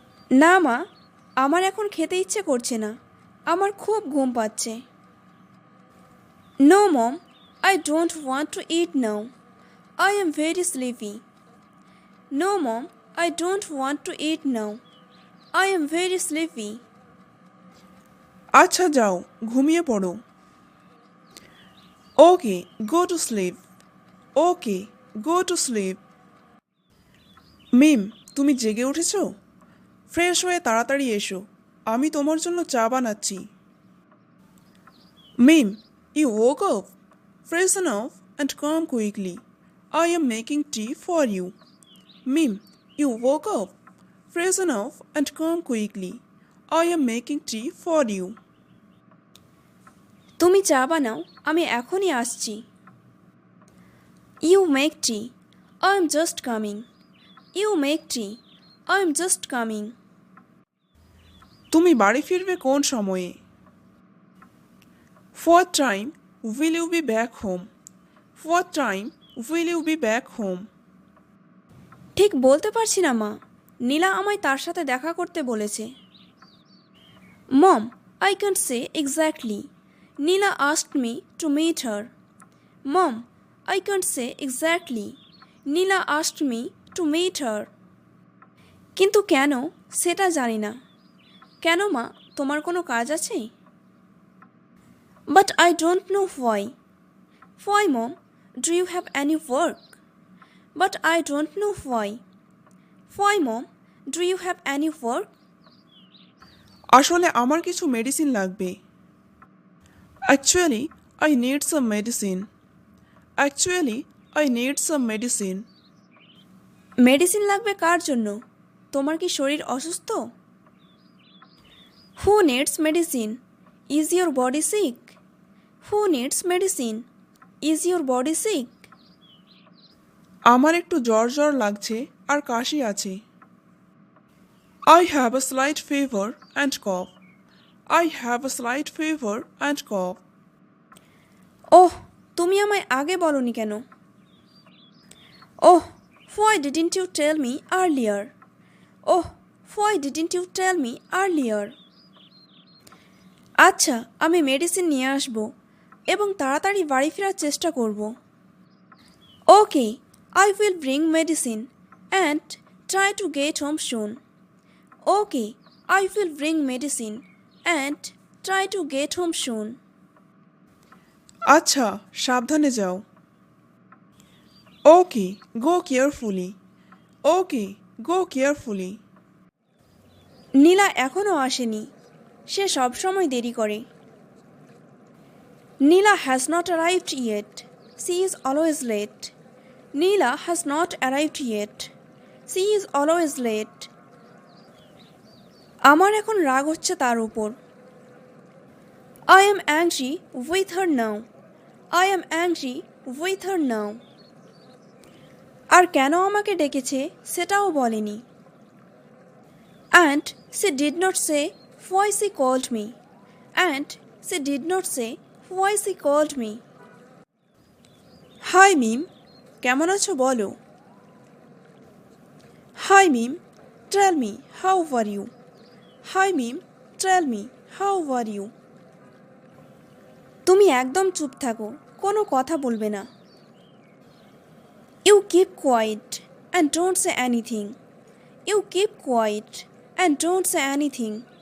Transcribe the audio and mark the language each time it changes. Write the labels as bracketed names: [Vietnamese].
[Bangla] না মা, আমার এখন খেতে ইচ্ছে করছে না, আমার খুব ঘুম পাচ্ছে। [English] No mom, I don't want to eat now. I am very sleepy. No mom, I don't want to eat now. I am very sleepy. [Bangla] আচ্ছা যাও, ঘুমিয়ে পড়ো। [English] Okay, go to sleep. Okay, go to sleep. [Bangla] মিম, তুমি জেগে উঠেছো? Fresh হয়ে তাড়াতাড়ি এসো, আমি তোমার জন্য চা বানাচ্ছি। মিম, [English] You woke up? Freshen up and come quickly. I am making tea for you. Mim, you woke up. Freshen up and come quickly. I am making tea for you. [Bangla] তুমি চা বানাও, আমি এখনই আসছি। [English] You make tea. I'm just coming. You make tea. I'm just coming. [Bangla] তুমি বাড়ি ফিরবে কোন সময়ে? [English] What time will you be back home? What time will you be back home? [Bangla] ঠিক বলতে পারছি না মা, নীলা আমায় তার সাথে দেখা করতে বলেছে। [English] Mom, I can't say exactly. Nila asked me to meet her. Mom, I can't say exactly. Nila asked me to meet her. [Bangla] কিন্তু কেন সেটা জানি না। কেন মা, তোমার কোনো কাজ আছে? [English] But I don't know why. Why, Mom? Do you have any work? But I don't know why. Why, Mom? Do you have any work? [Bangla] আসলে আমার কিছু মেডিসিন লাগবে। [English] Actually, I need some medicine. Actually, I need some medicine. [Bangla] Medicine লাগবে কার জন্য? তোমার কি শরীর অসুস্থ? [English] Who needs medicine? Is your body sick? Who needs medicine? Is your body sick? [Bangla] আমার একটু জ্বর জ্বর লাগছে আর কাশি আছে। [English] I have a slight fever and cough. I have a slight fever and cough. [Bangla] ওহ, তুমি আমায় আগে বলনি কেন? [English] Oh, why didn't you tell me earlier? Oh, why didn't you tell me earlier? [Bangla] আচ্ছা, আমি মেডিসিন নিয়ে আসব এবং তাড়াতাড়ি বাড়ি ফেরার চেষ্টা করব। [English] Okay, I will bring medicine and try to get home soon. Okay, I will bring medicine and try to get home soon. [Bangla] আচ্ছা, সাবধানে যাও। [English] Okay, go carefully. Okay, go carefully. [Bangla] নীলা এখনও আসেনি, সে সবসময় দেরি করে। [English] Nila has not arrived yet. She is always late. Nila has not arrived yet. She is always late. [Bangla] আমার এখন রাগ হচ্ছে তার উপর। [English] I am angry with her now. I am angry with her now. [Bangla] আর কেন আমাকে ডেকেছে সেটাও বলেনি। [English] And she did not say why she called me. And she did not say why she called me. [Bangla] Hi Mim, কেমন আছো বলো? [English] Hi Mim, tell me how are you? Hi Mim, tell me how are you? [Bangla] তুমি একদম চুপ থাকো, কোনো কথা বলবে না। [English] You keep quiet and don't say anything. You keep quiet and don't say anything.